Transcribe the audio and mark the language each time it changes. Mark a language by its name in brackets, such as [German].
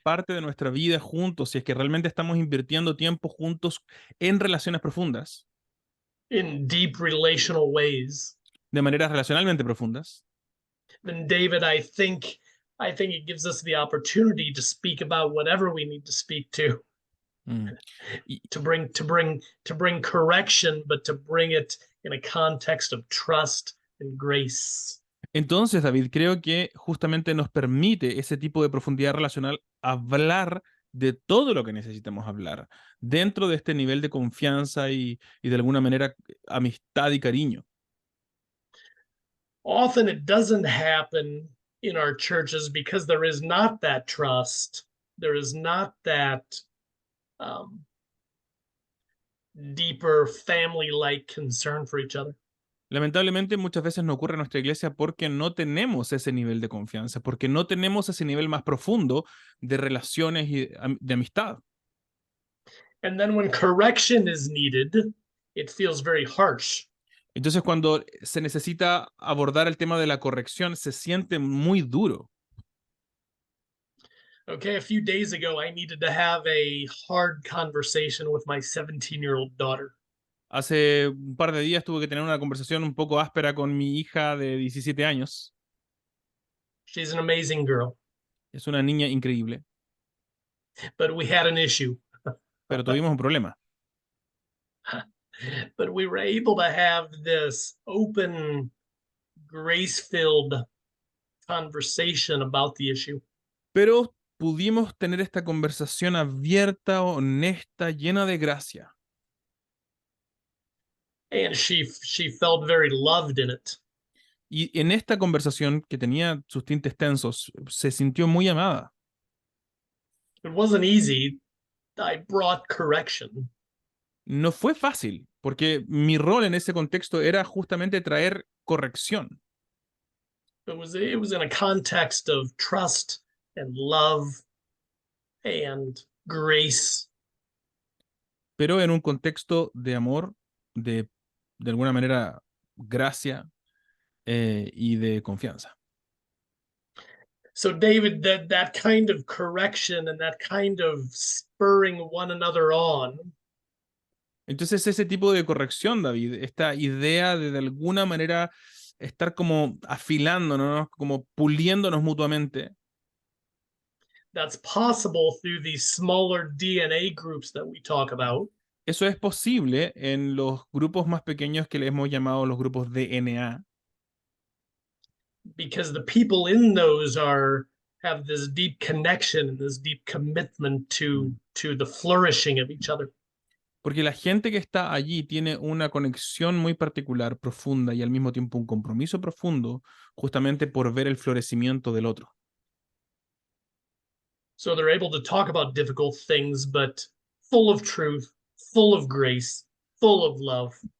[Spanish] parte de nuestra vida juntos, si es que realmente estamos invirtiendo tiempo juntos en relaciones profundas, [English] in deep relational ways, [Spanish] de maneras relacionalmente profundas, [English] then David, I think it gives us the opportunity to speak about whatever we need to speak to. To bring correction, but to bring it in a context of trust and grace. [Spanish] entonces, David, creo que justamente nos permite ese tipo de profundidad relacional hablar de todo lo que necesitamos hablar, dentro de este nivel de confianza y de alguna manera amistad y cariño. [English] Often it doesn't happen in our churches because there is not that trust. There is not that deeper family-like concern for each other. [Spanish] Lamentablemente muchas veces no ocurre en nuestra iglesia porque no tenemos ese nivel de confianza, porque no tenemos ese nivel más profundo de relaciones y de amistad. [English] And then when correction is needed, it feels very harsh. [Spanish] Entonces cuando se necesita abordar el tema de la corrección, se siente muy duro. [English] Okay, a few days ago, I needed to have a hard conversation with my 17-year-old daughter. [Spanish] Hace un par de días tuve que tener una conversación un poco áspera con mi hija de 17 años. [English] She's an amazing girl, [Spanish] Es una niña increíble, [English] but we had an issue. [Spanish] pero tuvimos un problema. [English] But we were able to have this open, grace-filled conversation about the issue. [Spanish] Pero pudimos tener esta conversación abierta, honesta, llena de gracia. [English] And she felt very loved in it. [Spanish] Y en esta conversación, que tenía sus tintes tensos, se sintió muy amada. [English] It wasn't easy. I brought correction. [Spanish] No fue fácil, porque mi rol en ese contexto era justamente traer corrección. [English] It was in a context of trust and love and grace. [Spanish] Pero en un contexto de amor, de alguna manera, gracia y de confianza. [English] So David, that kind of correction and that kind of spurring one another on [Spanish] Entonces ese tipo de corrección, David, esta idea de alguna manera estar como afilándonos, como puliéndonos mutuamente, [English] that's possible through these smaller DNA groups that we talk about. [Spanish] eso es posible en los grupos más pequeños que le hemos llamado los grupos DNA, [English] Because the people in those have this deep connection and this deep commitment to the flourishing of each other. [Spanish] porque la gente que está allí tiene una conexión muy particular, profunda y al mismo tiempo un compromiso profundo justamente por ver el florecimiento del otro. [English] So they're able to talk about difficult things, but full of truth, full of grace, full of love.